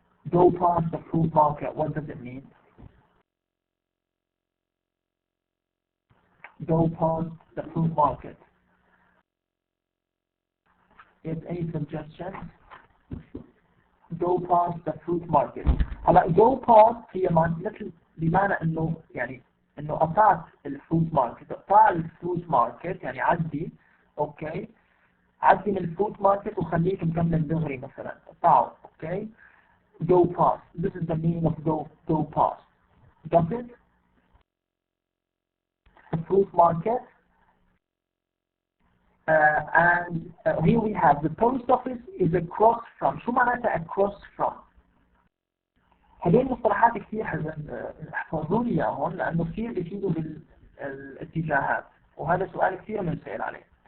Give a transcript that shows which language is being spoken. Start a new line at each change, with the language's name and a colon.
English: Go past the fruit market. What does it mean? Go past the fruit market. Is any suggestions? Go past the fruit market.
Arabic: هلا go past هي مثل بمعنى انه قطعت الفروت ماركت. قطع الفروت ماركت يعني عدي، اوكي، عدي من الفروت ماركت وخليك مكمل دغري مثلا، قطعه، اوكي.
English: Go past. This is the meaning of go past. Got it? The fruit market. And here we have the post office is across from.
Arabic: شو معناتها across from؟ هذول المصطلحات كثير احفظوا لي اياهم لانه كثير بيفيدوا بالاتجاهات، وهذا سؤال كثير بنسأل عليه.